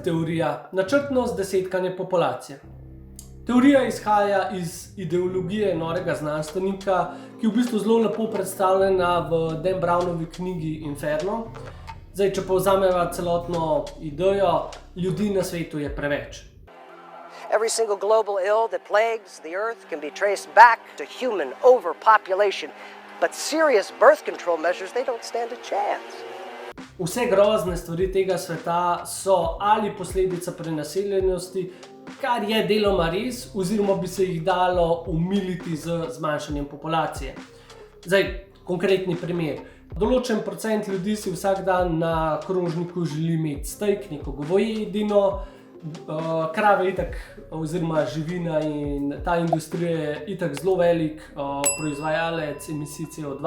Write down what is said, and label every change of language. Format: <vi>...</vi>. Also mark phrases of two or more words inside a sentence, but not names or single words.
<sl>teorija, načrtno zdesetkanje populacije. Teorija izhaja iz ideologije norega znanstvenika, ki je v bistvu zelo lepo predstavljena v Dan Brownovi knjigi Inferno. Zdaj, če povzameva celotno idejo, ljudi na svetu je preveč.</sl> <en>Every single global ill that plagues the earth can be traced back to human overpopulation, but serious birth control measures, they don't stand a chance.</en> <sl>Vse grozne stvari tega sveta so ali posledica prenaseljenosti, kar je deloma res, oziroma bi se jih dalo umiliti z zmanjšanjem populacije. Zdaj, konkretni primer. Določen procent ljudi si vsak dan na krožniku želi imeti steak, neko govedino, krave itak, oziroma živina in ta industrija je itak zelo velik proizvajalec emisij CO2.</sl>